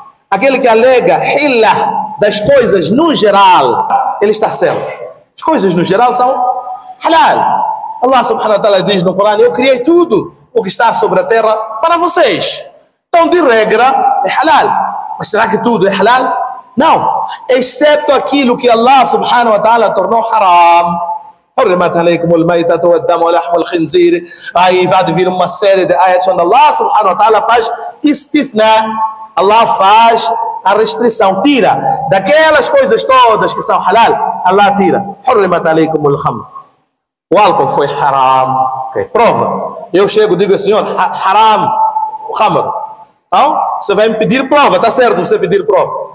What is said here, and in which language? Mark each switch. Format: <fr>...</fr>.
<pt>Aquele que alega hilla das coisas no geral, ele está certo. As coisas no geral são halal. Allah subhanahu wa ta'ala diz no Corão: eu criei tudo o que está sobre a terra para vocês. Então, de regra, é halal. Mas será que tudo é halal? Não, exceto aquilo que Allah subhanahu wa ta'ala tornou haram.</pt> <ar>حرمت عليكم الميتة والدم ولحم الخنزير.</ar> <pt>Aí vai vir uma série de ayats onde Allah subhanahu wa ta'ala faz istithna. Allah faz a restrição, tira daquelas coisas todas que são halal. Allah tira.</pt> <ar>حرمت عليكم الخمر.</ar> <pt>O álcool foi haram. Okay, prova. Eu chego e digo, senhor, haram o khamr. Então, você vai me pedir prova, está certo você pedir prova.</pt>